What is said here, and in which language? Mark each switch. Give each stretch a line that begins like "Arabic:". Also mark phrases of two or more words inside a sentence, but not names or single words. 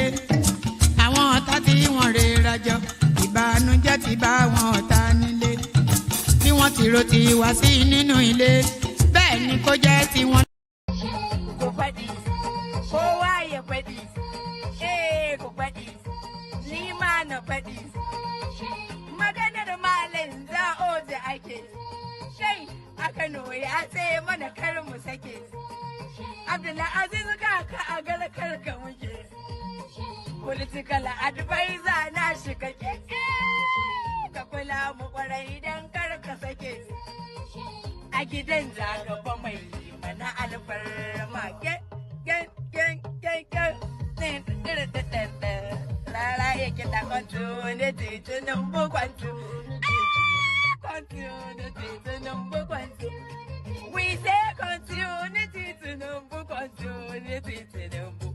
Yoruba: Àwọn ọ̀tá tí wọ́n rè rajọ ìbànújẹ́ ti bá àwọn ọ̀tá nílé. Bí wọ́n ti ro ti wá sí nínú ilé bẹ́ẹ̀ ni kó jẹ́ tiwọn. Kò pẹ́ dì kó wáyé pẹ́ dì kò pẹ́ dì ní máa nà pẹ́ dì.
Hausa: Maganar malin za o da ake shai a Kano ya ce mana kar mu sake. Abdullahi Aziz kaka a galakar ka muke.
English: Political advisor
Hausa: na shiga keke. Ka kula mu kwarai dan kar ka sake. A gidan zagaba mai mana alfarma.
English: Gen Continuity to number one, two. Continuity to number one, two. We say continuity to number one, continuity to number.